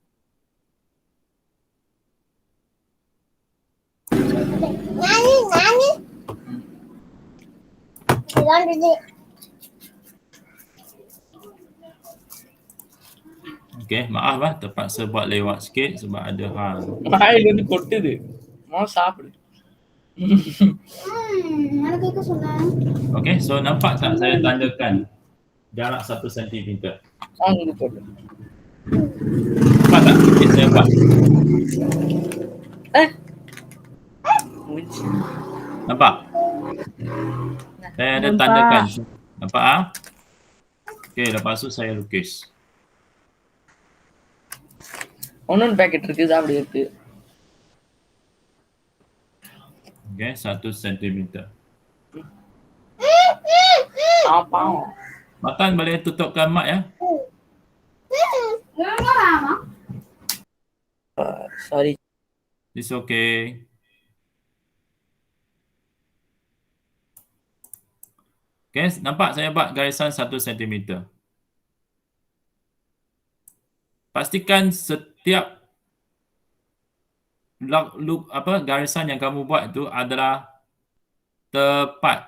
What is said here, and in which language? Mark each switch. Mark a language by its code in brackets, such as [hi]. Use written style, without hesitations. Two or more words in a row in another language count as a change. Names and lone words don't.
[ms] Okey, maaf lah terpaksa buat lewat sikit sebab ada hal. [ta] வாயில இருந்து கொட்டுது. சாப்பிடு. [ms] Okey, so nampak tak saya tandakan jarak 1 cm? [ta] வாங்கி போட்டு. [ms] Nampak tak? Okay, saya buat. Nampak? Saya ada Nampak. tandakan. Nampak ah? Okey, lepas tu saya lukis. [ta] ஒன்னொன்னு பேக்கெட் இருக்கு சாப்பிடு எடுத்து. [ms] Okey, 1 cm. [ta] பாவம். [ms] Makan boleh tutupkan mic ya. சாரி. [en] It's okay. [ms] Okey, nampak saya buat garisan 1 cm. Pastikan setiap garisan yang kamu buat itu adalah tepat.